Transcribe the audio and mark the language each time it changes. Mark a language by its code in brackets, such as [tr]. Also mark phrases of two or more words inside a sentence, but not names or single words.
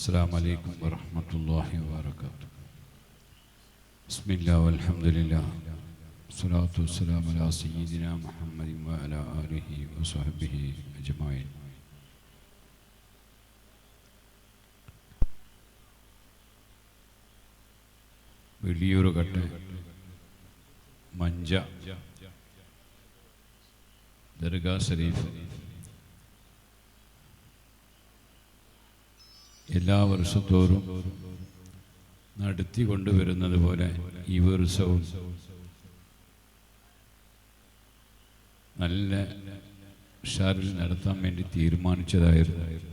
[ar] السلام عليكم ورحمة الله وبركاته. بسم الله والحمد لله والصلاة والسلام على سيدنا محمد وعلى آله وصحبه أجمعين. [ml] വലിയൊരു കട്ട മഞ്ച ദർഗാ ഷരീഫ് എല്ലാ വർഷത്തോറും നടത്തിക്കൊണ്ടുവരുന്നത് പോലെ ഈ വർഷവും നല്ല ഉഷാറിൽ നടത്താൻ വേണ്ടി തീരുമാനിച്ചതായിരുന്നു.